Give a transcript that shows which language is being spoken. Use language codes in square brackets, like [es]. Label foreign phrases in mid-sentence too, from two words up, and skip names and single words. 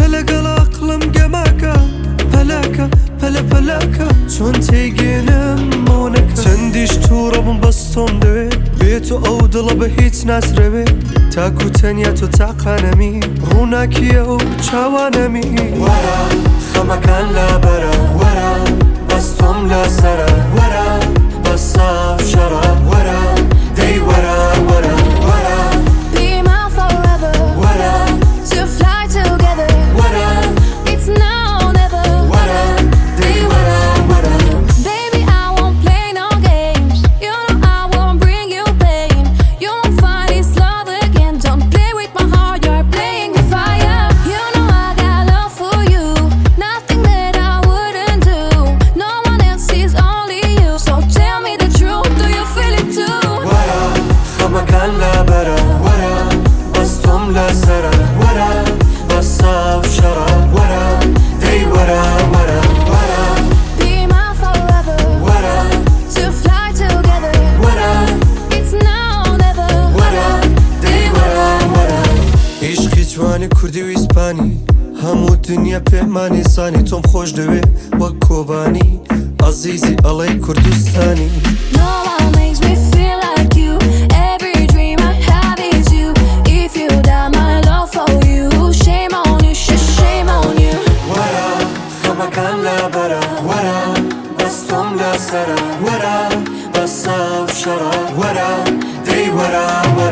[ckb] لەگەڵ عەقڵم گەماکە پەلاکە پەلە پەلاکە چۆن تێیگێنم ئەوە نەکە چەندیش تووڕە بووم بەس تۆم دەوێت بێت و ئەو دڵە بە هیچ ناسرەوێ تاکو تەنیا تۆ تاقانەمی ڕووناکیە و چاوانەمی وەرە خەمەکان لابەرە وەرە بەس تۆم لەسەرە وەرە بەس ساو شەڕە وەرە دەی وەرە وەرە وەرە [en] Be mine forever. [ckb] وەرە [en] To fly together. [ckb] وەرە [en] It's now or never. [ckb] وەرە دەی وەرە وەرە [en] Baby, I won't play no games. You know I won't bring you pain. You won't find this love again. Don't play with my heart, you're playing with fire. You know I got love for you. Nothing that I wouldn't do. No one else is only you. So tell me the truth, do you feel it too? [ckb] وەرە خەمەکان لابەرە وەرە بەس تۆم لەسەرە وەرە بەس ساو شەڕە وەرە دەی وەرە وەرە وەرە [en] Be mine forever. [ckb] وەرە [en] To fly together. [ckb] وەرە [en] It's now or never. [ckb] وەرە دەی وەرە وەرە عیشقی جوانی کوردی و ئیسپانی هەموو دنیا پێمانی زانی تۆم خۆش دەوێ وەک کۆبانی عەزیزی ئەڵەی کوردستانی [en] No one makes me feel like you. Every dream I have is you. If you die, my love for you. Shame on you, shame on you. [ckb] وەرە خەمەکان لابەرە وەرە بەس تۆم لەسەرە وەرە بەس ساو شەڕە وەرە دەی وەرە